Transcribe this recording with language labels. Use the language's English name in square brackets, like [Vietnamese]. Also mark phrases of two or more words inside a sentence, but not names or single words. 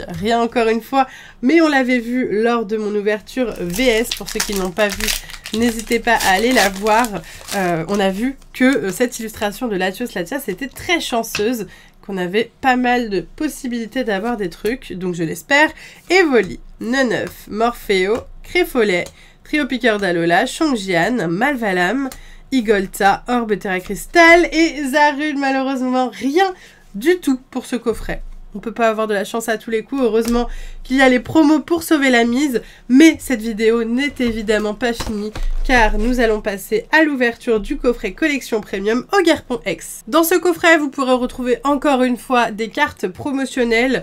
[French] Rien encore une fois, mais on l'avait vu lors de mon ouverture VS, pour ceux qui n'ont pas vu, n'hésitez pas à aller la voir. On a vu que cette illustration de Latios Latias était très chanceuse, qu'on avait pas mal de possibilités d'avoir des trucs, donc je l'espère. Evoli, Neneuf, Morphéo, Créfolet, Trio Piqueur d'Alola, Chongjian, Malvalam, Igolta, Orbe Terra Cristal et Zarul. Malheureusement, rien du tout pour ce coffret. On peut pas avoir de la chance à tous les coups. Heureusement qu'il y a les promos pour sauver la mise. Mais cette vidéo n'est évidemment pas finie car nous allons passer à l'ouverture du coffret collection premium Ogerpon X. Dans ce coffret, vous pourrez retrouver encore une fois des cartes promotionnelles.